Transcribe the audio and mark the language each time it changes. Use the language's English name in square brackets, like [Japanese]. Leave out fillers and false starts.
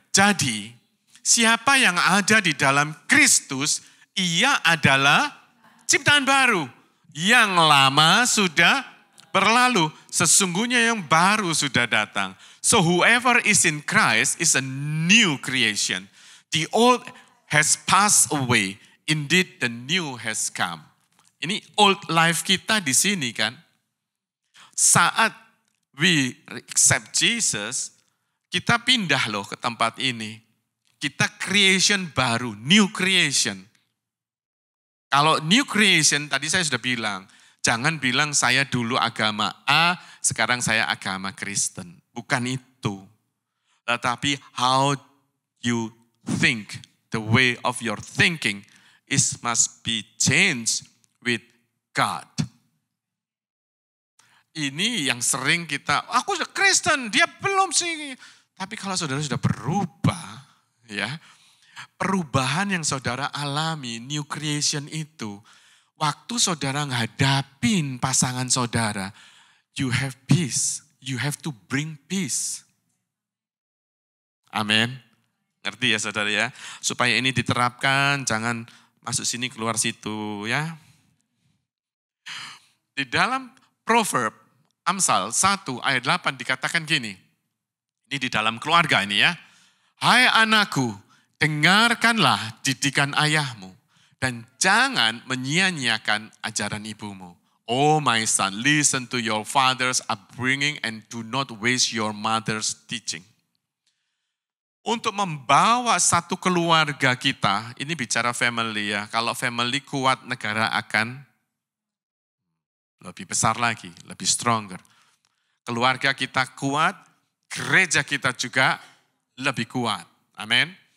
[Indonesian] Jadi, siapa yang ada di dalam Kristus, ia adalah ciptaan baru. Yang lama sudah berlalu, sesungguhnya yang baru sudah datang. [English] So whoever is in Christ is a new creation. The old has passed away, indeed the new has come. [Indonesian] Ini old life kita di sini kan. Saat [English] we accept Jesus, [Indonesian] kita pindah loh ke tempat ini. Kita creation baru, new creation. Kalau new creation, tadi saya sudah bilang, jangan bilang saya dulu agama A, sekarang saya agama Kristen. Bukan itu. Tetapi [English] how you think, the way of your thinking it must be changed with God. [Indonesian] Ini yang sering aku sudah Kristen, dia belum sih. Tapi kalau saudara sudah berubah, ya, perubahan yang saudara alami, new creation itu, waktu saudara ngadapin pasangan saudara, [English] you have peace, you have to bring peace. [Indonesian] Amin. Ngerti ya saudara ya? Supaya ini diterapkan, jangan masuk sini keluar situ ya. Di dalam Proverb, Amsal 1 ayat 8 dikatakan gini. Ini di dalam keluarga ini ya. Hai anakku, dengarkanlah didikan ayahmu dan jangan menyia-nyiakan ajaran ibumu. [English] Oh my son, listen to your father's upbringing and do not waste your mother's teaching. [Indonesian] Untuk membawa satu keluarga kita, ini bicara family ya. Kalau family kuat, negara akan lebih besar lagi, lebih stronger. Keluarga kita kuat, gereja kita juga lebih kuat. Amin.